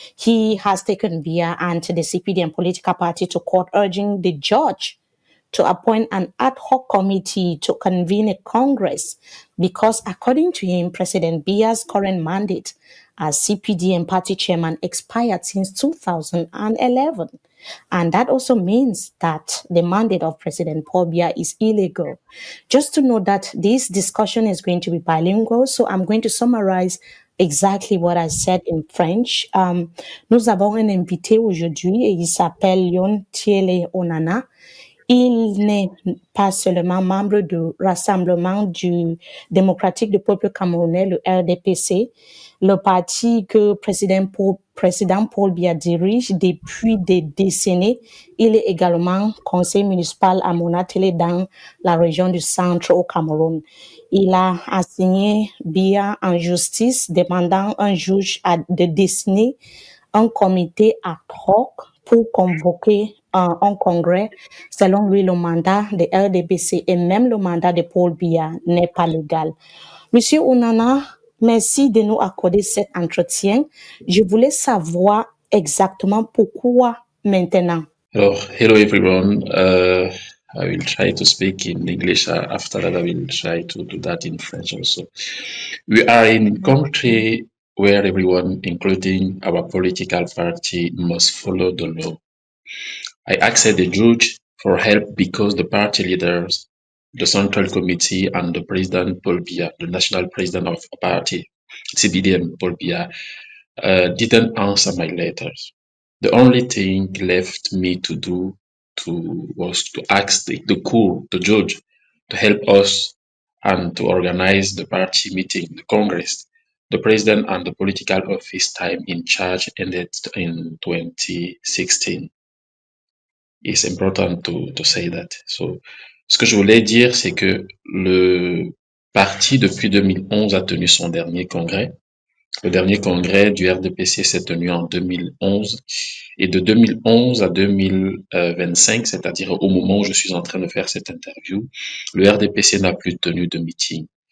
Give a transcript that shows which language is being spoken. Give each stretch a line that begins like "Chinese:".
English: He has taken Biya and the CPDM political party to court, urging the judge to appoint an ad hoc committee to convene a Congress because, according to him, President Biya's current mandate as CPDM party chairman expired since 2011. And that also means that the mandate of President Paul Biya is illegal. Just to know that this discussion is going to be bilingual, so I'm going to summarize exactly what I said in French.
French: Nous avons un invité aujourd'hui et il s'appelle Leon Tiele Onana. Il n'est pas seulement membre du Rassemblement du démocratique du peuple camerounais, le RDPC, le parti que président Paul Biya dirige depuis des décennies. Il est également conseiller municipal à Monatele dans la région du centre au Cameroun. Il a assigné Biya en justice, demandant un juge de désigner un comité ad hoc pour convoquer un congrès. Selon lui, le mandat de RDPC et même le mandat de Paul Biya n'est pas légal. Monsieur Onana, merci de nous accorder cet entretien. Je voulais savoir exactement pourquoi maintenant.
English: Hello everyone. I will try to speak in English. After that, I will try to do that in French also. We are in a country where everyone, including our political party, must follow the law. I asked the judge for help because the party leaders, the Central Committee, and the President Paul Biya, the national president of the party, CBDM Paul Biya, didn't answer my letters. The only thing left me to do was to ask the judge, to help us and to organize the party meeting, the Congress. The president and the political office time in charge ended in 2016. It's important to say that.
French: So, ce que je voulais dire, c'est que le parti, depuis 2011, a tenu son dernier congrès. Le dernier congrès du RDPC s'est tenu en 2011 et de 2011 à 2025, c'est-à-dire au moment où je suis en train de faire cette interview, le RDPC n'a plus tenu de meeting.